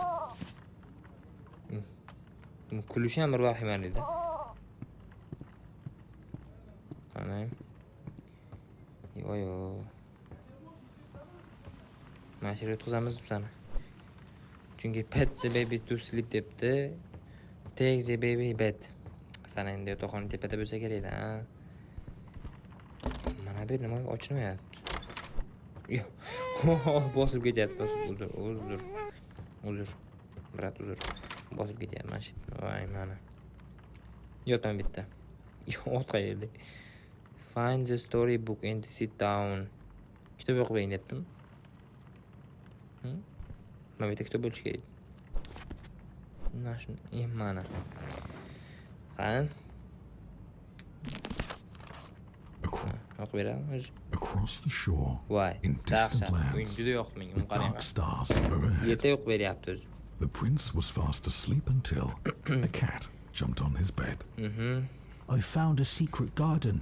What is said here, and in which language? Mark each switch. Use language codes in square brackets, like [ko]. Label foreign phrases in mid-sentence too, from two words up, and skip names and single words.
[uz] Kulishi ham bir vahimali-da. Qani? Yo'q. Mana shu yerga o'tkazamiz bizani. Chunki [en] pet the baby to sleep [uz] debdi. [en] Take the baby bed. [uz] Sana endi yotoqxona tepada bo'lsa kerak-da. Mana bu nima ochilmayapti. Yo'q. Bosib ketyapti. Uzr. Brat, uzr. Bosib ketyapti mana shu. Voy, mana. Yo'qdan bitta. Yo'q qayerda. [en] Find the storybook and sit down. [uz] Kitob o'qib bering debdim. Mana bitta kitob bo'lishi kerak. Mana shu, mana. Qani? [en] Across the shore, in distant lands, with dark stars overhead, the prince was fast asleep until a cat jumped on his bed. I found a secret garden,